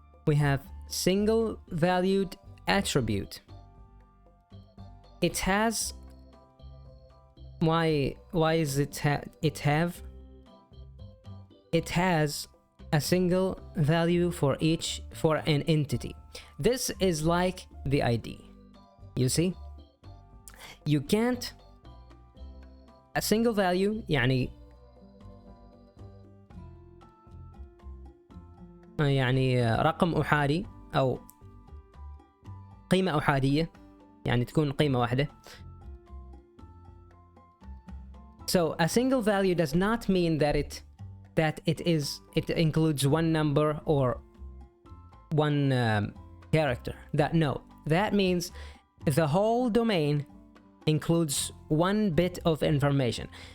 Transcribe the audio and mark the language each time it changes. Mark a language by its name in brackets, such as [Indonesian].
[English] We have single valued attribute. It has, why is it have? It has a single value for an entity. This is like the ID. You see? You can't, a single value [Arabic] يعني رقم أحادي أو قيمة أحادية، يعني تكون قيمة واحدة. [English] So a single value does not mean that it includes one number or one character. That means the whole domain includes one bit of information.